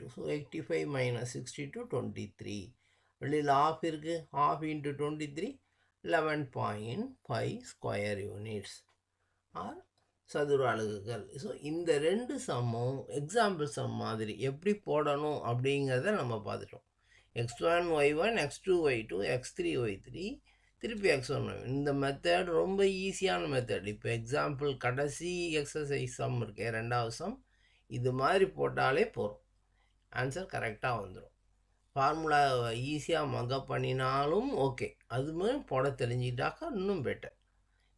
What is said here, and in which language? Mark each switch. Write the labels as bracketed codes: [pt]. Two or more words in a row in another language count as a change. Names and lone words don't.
[ta] ஸோ 85 - 62 23. வெளியில் ஆஃப் இருக்குது. [en] half into [ta] 23 11.5 [en] square units or [ta] சதுர அலகுகள். ஸோ இந்த 2 சம்மும் எக்ஸாம்பிள் சம் மாதிரி எப்படி போடணும் அப்படிங்கிறத நம்ம பார்த்துட்டோம். x1 y1 x2 y2 x3 y3 திருப்பி x1 y1. இந்த மெத்தட் ரொம்ப ஈஸியான மெத்தட். இப்போ எக்ஸாம்பிள் கடைசி எக்ஸசைஸ் சம் இருக்கே, 2வது சம், இது மாதிரி போட்டாலே போகிறோம், ஆன்சர் கரெக்டாக வந்துடும். ஃபார்முலா ஈஸியாக மக்கப் பண்ணினாலும் ஓகே, அது மாதிரி போட தெரிஞ்சிட்டாக்கா இன்னும் பெட்டர்.